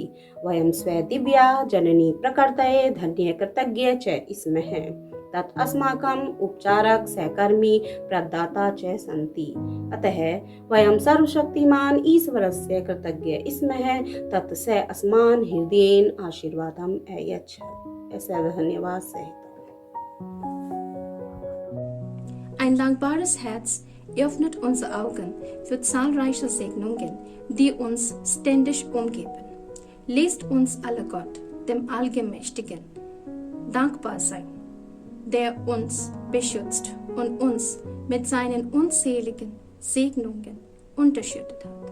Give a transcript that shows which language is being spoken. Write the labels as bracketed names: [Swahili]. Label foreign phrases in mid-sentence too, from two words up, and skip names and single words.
[Sanskrit] वयं स्वदिव्या जननी प्रकृतये धन्ये कृतज्ञ च स्मः। तत् अस्माकम् उपचारक सहकर्मी प्रदाता च सन्ति। अतः वयं सर्वशक्तिमान ईश्वरस्य कृतज्ञ स्मः तत् स अस्मान् हृदयेन आशीर्वादम् अयच्छत्। [Hindi] ऐसा धन्यवाद सहित। [German] Ein dankbares Herz öffnet unsere Augen für zahlreiche Segnungen, die uns ständig umgeben. Lässt uns alle Gott, dem Allgemächtigen, dankbar sein, der uns beschützt und uns mit seinen unzähligen Segnungen unterschüttet hat.